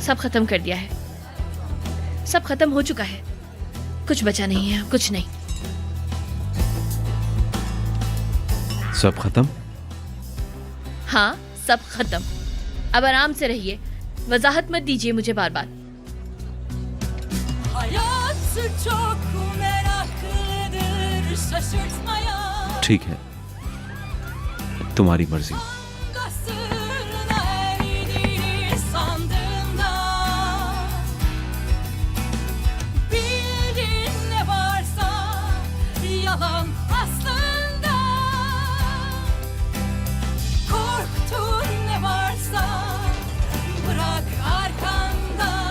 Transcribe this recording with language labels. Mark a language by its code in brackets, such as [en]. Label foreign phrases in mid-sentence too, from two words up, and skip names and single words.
[hi] सब खत्म कर दिया है, सब खत्म हो चुका है, कुछ बचा नहीं है, कुछ नहीं। सब खत्म? हाँ, सब खत्म। अब आराम से रहिए, वजाहत मत दीजिए मुझे बार बार। [tr] Hayat çok meraklıdır, şaşırtmaya [hi] ठीक है, तुम्हारी मर्जी। [tr] Gasırına eridir sandığında. Bildin ne varsa yalan aslında. Korktun ne varsa bırak arkanda.